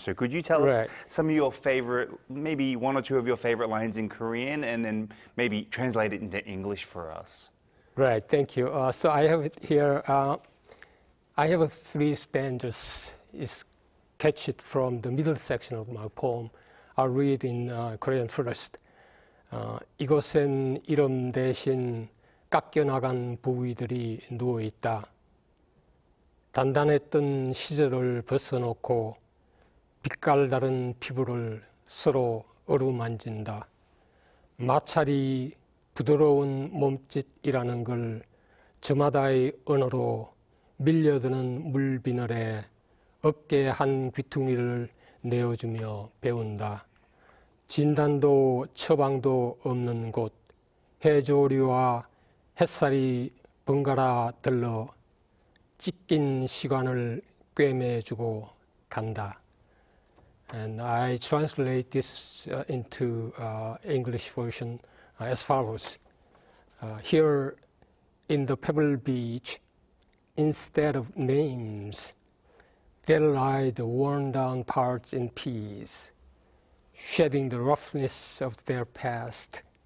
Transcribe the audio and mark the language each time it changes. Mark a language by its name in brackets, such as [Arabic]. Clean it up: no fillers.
[English] So could you tell us some of your favorite, maybe one or two of your favorite lines in Korean, and then maybe translate it into English for us? Right, thank you. So I have it here. I have 3 stanzas. It's catched from the middle section of my poem. I'll read in Korean first. [Korean] 이곳엔 이름 대신 깎여나간 부위들이 누워있다. 단단했던 시절을 벗어놓고 빛깔 다른 피부를 서로 어루만진다. 마찰이 부드러운 몸짓이라는 걸 저마다의 언어로 밀려드는 물비늘에 어깨 한 귀퉁이를 내어주며 배운다. 진단도 처방도 없는 곳 해조류와 햇살이 번갈아 들러 찢긴 시간을 꿰매주고 간다. [English] And I translate this into English version as follows. Here in the Pebble Beach, instead of names, there lie the worn-down parts in peace, shedding the roughness of their past.